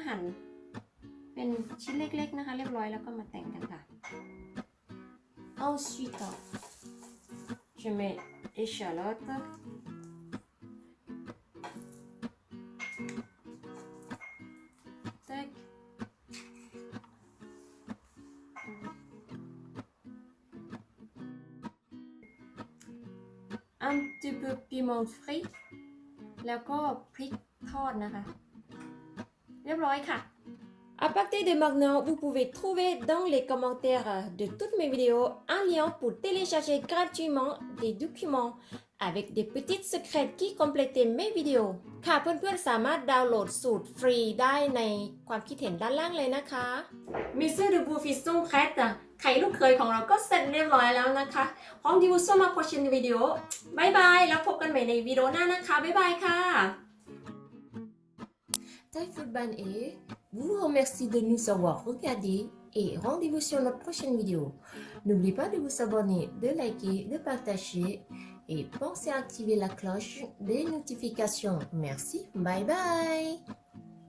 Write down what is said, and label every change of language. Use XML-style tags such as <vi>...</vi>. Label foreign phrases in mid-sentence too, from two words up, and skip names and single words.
<th>หั่นเป็นชิ้นเล็กๆนะคะเรียบร้อยแล้วก็มาแต่งกันค่ะ</th> <fr>Ensuite je mets échalote tac un petit peu piment frit</fr> <th>แล้วก็ พริกทอดนะคะเรียบร้อยค่ะ</th> <fr>À partir de maintenant, vous pouvez trouver dans les commentaires de toutes mes vidéos un lien pour télécharger gratuitement des documents avec des petites secrets qui complètent mes vidéos</fr> <th>ค่ะเพื่อนๆสามารถดาวน์โหลดสูตรฟรีได้ในความคิดเห็นด้านล่างเลยนะคะ</th> <fr>Monsieur de Bouffies sont prêts</fr> <th>ไข่ลูกเคยของเราก็เสร็จเรียบร้อยแล้วนะคะ</th> <fr>Rendez-vous sur ma prochaine vidéo</fr> <th>บ๊ายบายแล้วพบกันใหม่ในวิดีโอหน้านะคะบ๊ายบายค่ะ</th> <fr>Thai Food Ban vous remercie de nous avoir regardés et rendez-vous sur notre prochaine vidéo. N'oubliez pas de vous abonner, de liker, de partager et pensez à activer la cloche des notifications. Merci, bye bye!</fr>